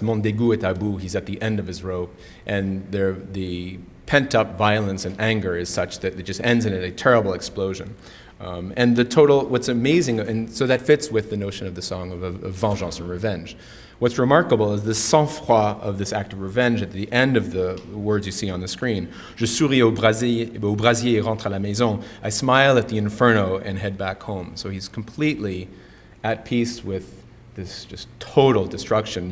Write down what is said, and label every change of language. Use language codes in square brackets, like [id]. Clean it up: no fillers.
[fr] Mon dégoût est à bout, [en] he's at the end of his rope, and the pent-up violence and anger is such that it just ends in a terrible explosion. And what's amazing, and so that fits with the notion of the song of vengeance or revenge. What's remarkable is the sang-froid of this act of revenge at the end of the words you see on the screen. [fr] Je souris au brasier et rentre à la maison. [en] I smile at the inferno and head back home. So he's completely at peace with this just total destruction.